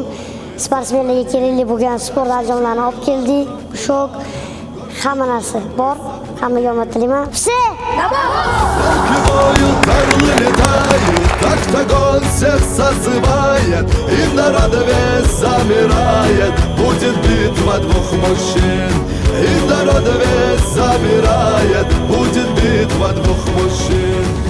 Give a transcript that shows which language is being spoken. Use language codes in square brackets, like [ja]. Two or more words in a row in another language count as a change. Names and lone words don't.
[uz] Sportsmenlarga kerakli bo'lgan sport anjomlarini olib keldik. Shok, hamma narsa bor. Hammaga omad tilayman. [ru] Так огонь всех созывает, и народ весь замирает. Будет битва двух мужчин, и народ весь набирает, будет битва двух мужчин.